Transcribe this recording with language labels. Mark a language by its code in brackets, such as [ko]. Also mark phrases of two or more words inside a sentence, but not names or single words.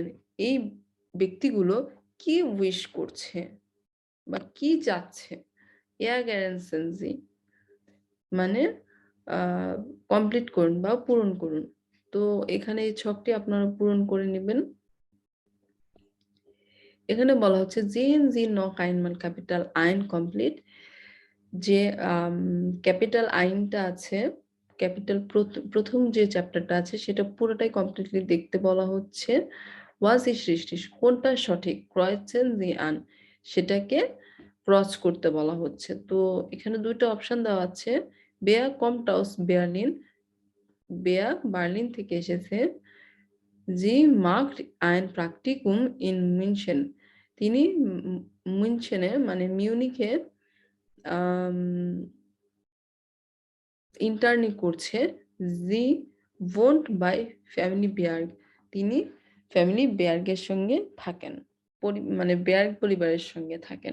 [bn] এই ব্যক্তিগুলো কি উইশ করছে বা কি চাচ্ছে? [de] ergänzen Sie [bn] মানে কমপ্লিট করুন বা পূরণ করুন। তো এখানে এই ছকটি আপনারা পূরণ করে নেবেন। এখানে বলা হচ্ছে [de] sehen Sie noch einmal Kapital 1 [bn] complete. যে ক্যাপিটাল আইনটা আছে, ক্যাপিটাল প্রথম যে চ্যাপ্টারটা আছে সেটা পুরোটাই কমপ্লিটলি দেখতে বলা হচ্ছে। [de] was ist richtig, [bn] কোনটা সঠিক, [de] kreuzen Sie an, [bn] সেটাকে ক্রস করতে বলা হচ্ছে। তো এখানে দুইটা অপশন দেওয়া আছে। [de] wer kommt aus Berlin, [bn] wer বার্লিন থেকে এসেছে। [de] sie macht ein Praktikum in München, [bn] তিনি মিউনচেনে মানে মিউনিখে ইন্টার্নি করছে। [de] Sie wohnt bei Familie Berg, [bn] তিনি ফ্যামিলি বেয়ার্গের সঙ্গে থাকেন, মানে বেয়ার্গ পরিবারের সঙ্গে থাকেন।